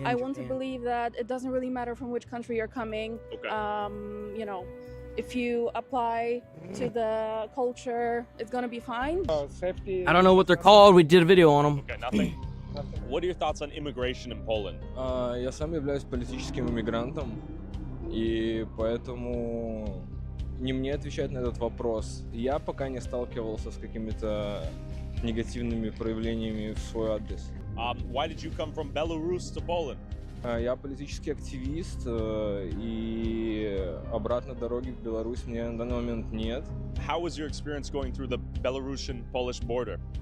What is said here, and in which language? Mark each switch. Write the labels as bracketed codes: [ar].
[en] I want to believe that it doesn't really matter from which country you're coming. Okay. You know, if you apply to the culture, it's gonna be fine. I don't know what they're called. We did a video on them. Okay, nothing. What are your thoughts on immigration in Poland? [ru] Я сам являюсь политическим иммигрантом, и поэтому не мне отвечать на этот вопрос. Я пока не сталкивался с какими-то негативными проявлениями в свой адрес. [en] Why did you come from Belarus to Poland? [ru] Я политический активист, и обратной дороги в Беларусь мне на данный момент нет. [en] How was your experience going through the Belarusian-Polish border?